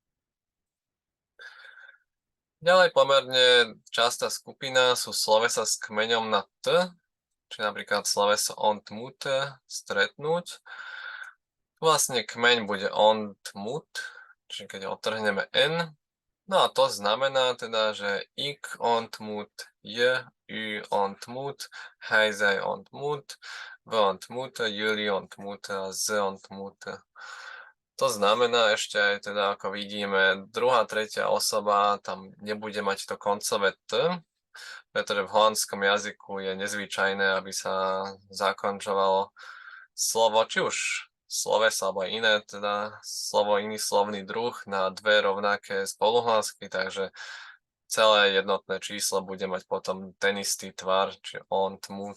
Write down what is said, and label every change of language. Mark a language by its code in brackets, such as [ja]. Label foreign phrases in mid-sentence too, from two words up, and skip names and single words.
[sk] Ďalej pomerne častá skupina sú slovesa s kmeňom na t, čiže napríklad sloveso ontmoeten, stretnúť. Vlastne kmeň bude ontmoet, čiže keď odtrhneme n. No a to znamená teda, že [nl] ik ontmoet, je, u ontmoet, hij, zij ontmoet, we ontmoeten, jullie ontmoeten, ze ontmoeten. [sk] To znamená ešte aj teda, ako vidíme, druhá, tretia osoba tam nebude mať to koncové t, pretože v holandskom jazyku je nezvyčajné, aby sa zakončovalo slovo, či už sloveso alebo iné, teda slovo, iný slovný druh na dve rovnaké spoluhlásky, takže celé jednotné číslo bude mať potom ten istý tvar, čiže ontmoet.